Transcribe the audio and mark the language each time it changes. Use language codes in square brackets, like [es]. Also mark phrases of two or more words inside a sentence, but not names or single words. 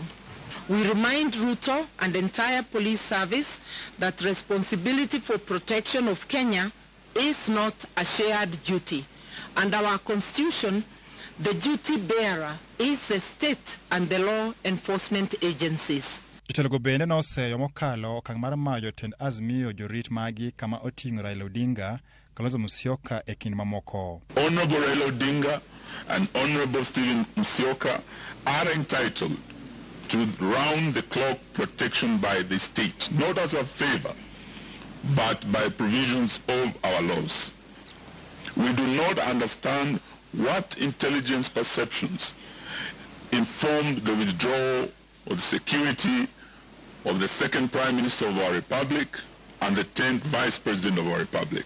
[en] We remind Ruto and entire police service that responsibility for protection of Kenya is not a shared duty. Under our constitution, the duty bearer is the state and the law enforcement agencies. [luo] Jotelo bende noseyo mokalo okang' mar mayo tend Azimio jorit magi kama oting'o Raila Odinga, Kalonzo Musyoka e kind mamoko. [en] Honorable Raila Odinga and Honorable Stephen Musyoka are entitled to round-the-clock protection by the state, not as a favor, but by provisions of our laws. We do not understand what intelligence perceptions informed the withdrawal of the security of the second Prime Minister of our Republic and the 10th Vice President of our Republic.